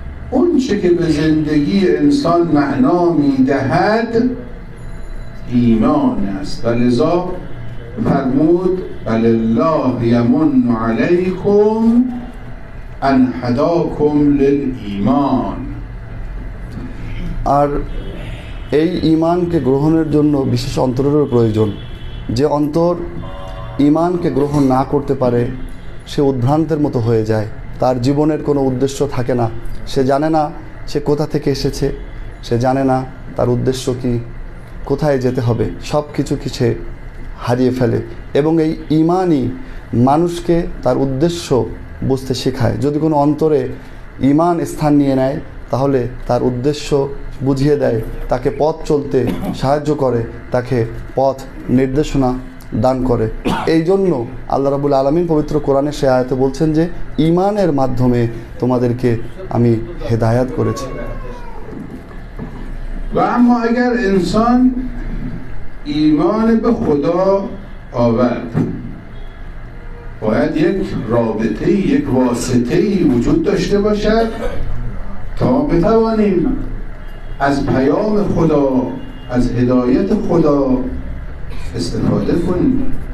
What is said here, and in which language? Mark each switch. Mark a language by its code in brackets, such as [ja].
[fa] اون چه که به زندگی انسان معنا میدهد ایمان است و لذا فرمود [ar] بل الله یمن علیکم ان هداکم للایمان। [bn] আর এই ঈমানকে গ্রহণের জন্য বিশেষ অন্তরেরও প্রয়োজন। যে অন্তর ঈমানকে গ্রহণ না করতে পারে সে উদ্ভ্রান্তের মতো হয়ে যায়, তার জীবনের কোনো উদ্দেশ্য থাকে না, সে জানে না সে কোথা থেকে এসেছে, সে জানে না তার উদ্দেশ্য কি, কোথায় যেতে হবে, সব কিছু সে হারিয়ে ফেলে। এবং এই ঈমানই মানুষকে তার উদ্দেশ্য বুঝতে শেখায়। যদি কোনো অন্তরে ঈমান স্থান নিয়ে নেয় তাহলে তার উদ্দেশ্য বুঝিয়ে দেয়, তাকে পথ চলতে সাহায্য করে, তাকে পথ নির্দেশনা দান করে। এই জন্য আল্লাহ রাব্বুল আলামিন পবিত্র কোরআনে সে আয়াতে বলছেন যে ঈমানের মাধ্যমে তোমাদেরকে আমি হেদায়াত করেছি। [fa] و اما اگر انسان ایمان به خدا آورد باید یک رابطه، یک واسطه وجود داشته باشد تا بتوانیم از پیام خدا، از هدایت خدا استفاده کنیم.